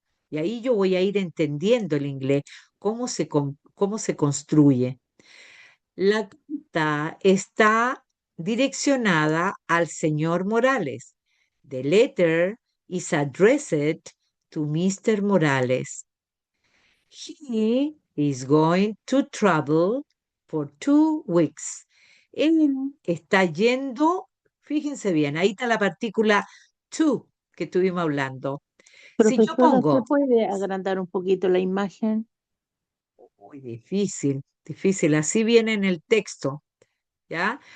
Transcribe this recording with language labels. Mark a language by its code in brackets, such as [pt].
[es] Y ahí yo voy a ir entendiendo el inglés, cómo se construye. La carta está direccionada al señor Morales. [en] The letter is addressed to Mr. Morales. He is going to travel for 2 weeks. [es] Él está yendo, fíjense bien, ahí está la partícula to que estuvimos hablando. Si yo Profesora, ¿se pongo, puede agrandar un poquito la imagen? uy, difícil, difícil, así viene en el texto, ¿ya?